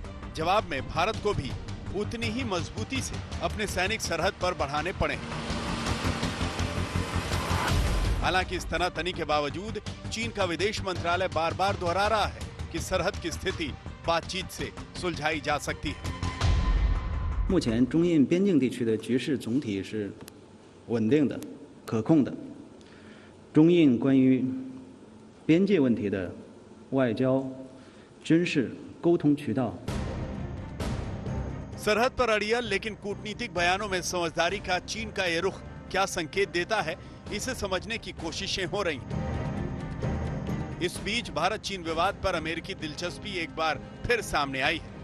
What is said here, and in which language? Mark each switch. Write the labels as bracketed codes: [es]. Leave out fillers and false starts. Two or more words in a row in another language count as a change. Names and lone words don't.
[hi] जवाब में भारत को भी उतनी ही मजबूती से अपने सैनिक सरहद पर बढ़ाने पड़े हैं। हालांकि इस तनातनी के बावजूद चीन का विदेश मंत्रालय बार बार दोहरा रहा है कि सरहद की स्थिति बातचीत से सुलझाई जा सकती है। [zh] 目前中印边境地区的局势总体是稳定的、可控的。中印关于边界问题的外交、军事沟通渠道。 [hi] सरहद पर अड़ियल लेकिन कूटनीतिक बयानों में समझदारी का चीन का ये रुख क्या संकेत देता है, इसे समझने की कोशिशें हो रही हैं। इस बीच भारत चीन विवाद पर अमेरिकी दिलचस्पी एक बार फिर सामने आई है।